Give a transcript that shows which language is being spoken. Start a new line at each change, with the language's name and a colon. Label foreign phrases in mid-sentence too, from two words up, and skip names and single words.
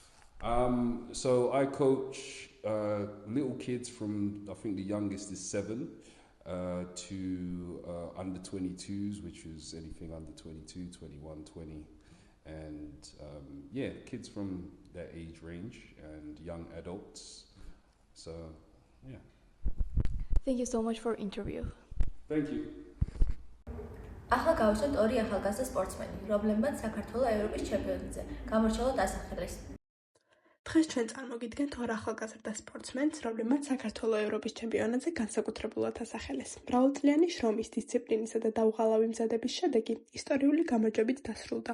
English: So I coach little kids from, I think the youngest is 7 to under 22s, which is anything under 22, 21, 20. And kids from that age range and young adults. So, yeah. Thank you so much for interview. Thank you.
Georgian: ახლა გავუსვათ ორი ახალგაზრდა სპორტსმენი, რომლებმაც საქართველოს ევროპის ჩემპიონატზე გამორჩეულად ასახელეს. დღეს ჩვენ წარმოგიდგენთ ორ ახალგაზრდა სპორტსმენს, რომლებმაც საქართველოს ევროპის ჩემპიონატზე განსაკუთრებულად ასახელეს. მრავალწლიანი შრომის, დისციპლინისა და დაუღალავი მზადების შედეგი ისტორიული გამარჯვებით დასრულდა.